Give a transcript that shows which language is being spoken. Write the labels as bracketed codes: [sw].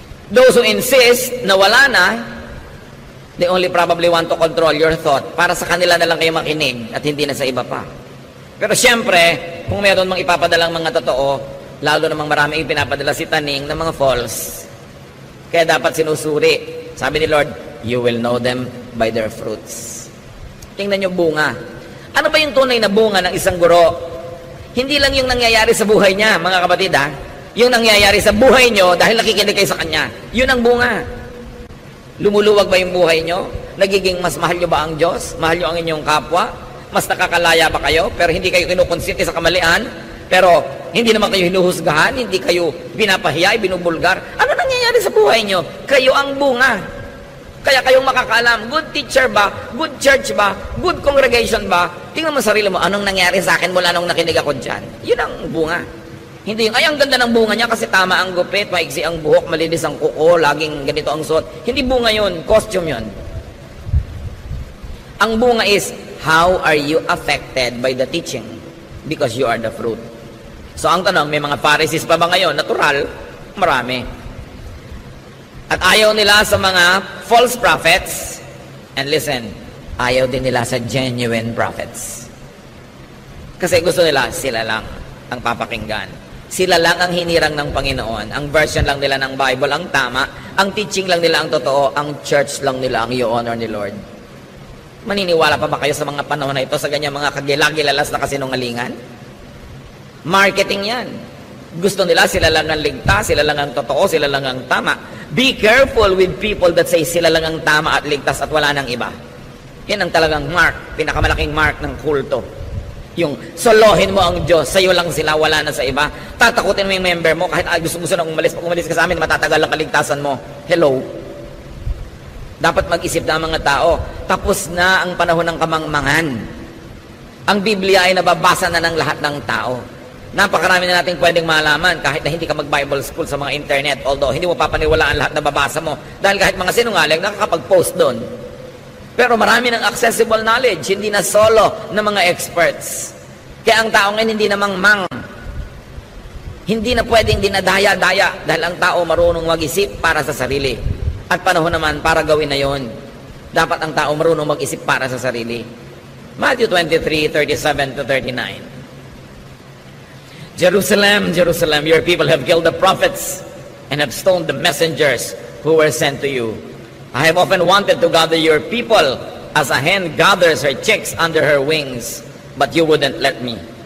[en] Those who insist [tl] na wala na, [en] they only probably want to control your thought [tl] para sa kanila na lang kayo makinig at hindi na sa iba pa. Pero siyempre, kung meron mang ipapadalang mga totoo, lalo namang marami ipinapadala si Taning ng mga false. Kaya dapat sinusuri. Sabi ni Lord, [en] you will know them by their fruits. [tl] Tingnan nyo bunga. Ano ba yung tunay na bunga ng isang guro? Hindi lang yung nangyayari sa buhay niya, mga kapatid ha. Yung nangyayari sa buhay nyo dahil nakikinig kayo sa kanya. Yun ang bunga. Lumuluwag ba yung buhay nyo? Nagiging mas mahal nyo ba ang Diyos? Mahal nyo ang inyong kapwa? Mas nakakalaya ba kayo? Pero hindi kayo kinukonsente sa kamalian? Pero hindi naman kayo hinuhusgahan? Hindi kayo pinapahiya, binubulgar? Ano nangyayari sa buhay nyo? Kayo ang bunga. Kaya kayong makakaalam, good teacher ba? Good church ba? Good congregation ba? Tingnan mo sarili mo, anong nangyari sa akin mula nung nakinig ako dyan? Yun ang bunga. Hindi yung, ay, ang ganda ng bunga niya kasi tama ang gupit, maiksi ang buhok, malinis ang kuko, laging ganito ang suot. Hindi bunga yun, costume yun. Ang bunga [en] is, how are you affected by the teaching? Because you are the fruit. [tl] So ang tanong, may mga Pharisees pa ba ngayon? Natural, marami. At ayaw nila sa mga false prophets. [en] And listen, [tl] ayaw din nila sa genuine prophets. Kasi gusto nila, sila lang ang papakinggan. Sila lang ang hinirang ng Panginoon. Ang version lang nila ng Bible ang tama. Ang teaching lang nila ang totoo. Ang church lang nila ang i-honor ni Lord. Maniniwala pa ba kayo sa mga panahon na ito sa ganyan mga kagilagilalas na kasinungalingan? Marketing yan. Gusto nila, sila lang ang ligtas, sila lang ang totoo, sila lang ang tama. [en] Be careful with people that say [tl] sila lang ang tama at ligtas at wala nang iba. Yan ang talagang mark, pinakamalaking mark ng kulto. Yung solohin mo ang Diyos, sa'yo lang sila, wala na sa iba. Tatakutin mo yung member mo, kahit gusto na umalis. Pag umalis ka sa amin, matatagal ang kaligtasan mo. Hello? Dapat mag-isip na ang mga tao. Tapos na ang panahon ng kamangmangan. Ang Biblia ay nababasa na ng lahat ng tao. Napakarami na natin pwedeng malaman kahit na hindi ka mag-Bible school sa mga internet. Although, hindi mo papaniwalaan lahat na babasa mo. Dahil kahit mga sinungaling, nakakapag-post doon. Pero marami ng accessible knowledge, hindi na solo ng mga experts. Kaya ang tao ngayon hindi na mangmang. Hindi na pwedeng dinadaya-daya dahil ang tao marunong mag-isip para sa sarili. At panahon naman para gawin na yon. Dapat ang tao marunong mag-isip para sa sarili. [en] Matthew 23:37-39. Jerusalem, Jerusalem, your people have killed the prophets and have stoned the messengers who were sent to you. I have often wanted to gather your people as a hen gathers her chicks under her wings, but you wouldn't let me.